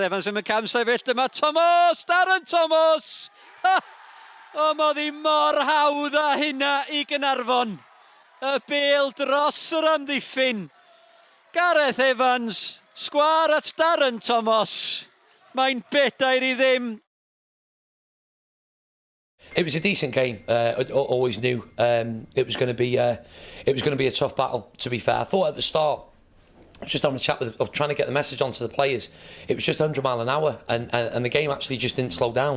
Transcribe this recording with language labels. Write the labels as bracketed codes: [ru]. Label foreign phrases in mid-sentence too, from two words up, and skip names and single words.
[cy] Evans yn y cam sefyll. Dyma Thomas. Darren Thomas. O, mae ddi mor hawdd a hynna i Caernarfon. Y bêl dros yr amddiffyn. Gareth Evans, sgwar at Darren Thomas. Mae'n bedair i ddim. [en] It was a decent game. I always knew it was going to be a tough battle. To be fair, I thought at the start, just having a chat of trying to get the message onto the players, it was just 100 mile an hour, and the game actually just didn't slow down.